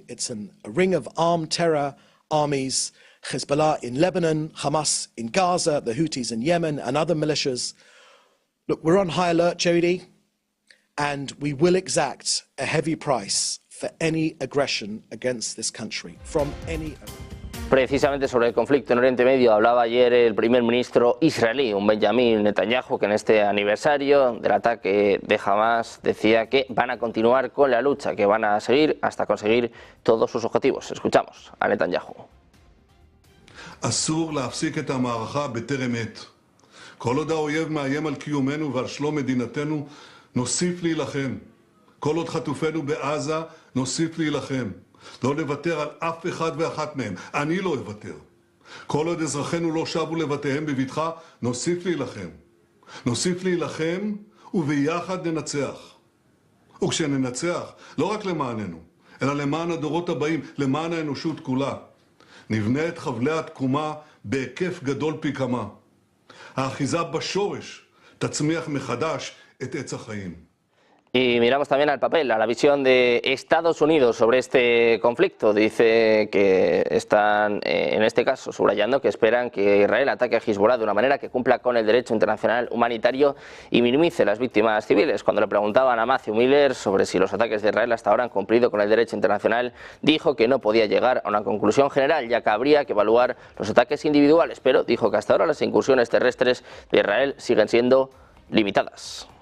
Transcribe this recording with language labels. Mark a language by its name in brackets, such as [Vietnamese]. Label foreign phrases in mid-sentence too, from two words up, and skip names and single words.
[English] It's a ring of armed terror armies, Hezbollah in Lebanon, Hamas in Gaza, the Houthis in Yemen, and other militias. Look, we're on high alert, Jody, and we will exact a heavy price for any aggression against this country, from any... [Spanish] Precisamente sobre el conflicto en Oriente Medio hablaba ayer el primer ministro israelí, Benjamin Netanyahu, que en este aniversario del ataque de Hamas decía que van a continuar con la lucha, que van a seguir hasta conseguir todos sus objetivos. Escuchamos a Netanyahu. [Hebrew] אסור להפסיק את המערכה בטרם עת. כל עוד האויב מאיים על קיומנו ועל שלום מדינתנו, נוסיף להילחם. כל עוד חטופינו בעזה, נוסיף להילחם. לא נוותר על אף אחד ואחת מהם. אני לא אוותר. כל עוד אזרחינו לא שבו לבתיהם בבטחה, נוסיף להילחם. נוסיף להילחם וביחד ננצח. וכשננצח, לא רק למעננו, אלא למען הדורות הבאים, למען האנושות כולה. נבנה את חבלי התקומה בהיקף גדול פי כמה. האחיזה בשורש תצמיח מחדש את עץ החיים. [Spanish] Y miramos también al papel, a la visión de Estados Unidos sobre este conflicto. Dice que están, en este caso, subrayando que esperan que Israel ataque a Hezbollah de una manera que cumpla con el derecho internacional humanitario y minimice las víctimas civiles. Cuando le preguntaban a Matthew Miller sobre si los ataques de Israel hasta ahora han cumplido con el derecho internacional, dijo que no podía llegar a una conclusión general, ya que habría que evaluar los ataques individuales, pero dijo que hasta ahora las incursiones terrestres de Israel siguen siendo limitadas.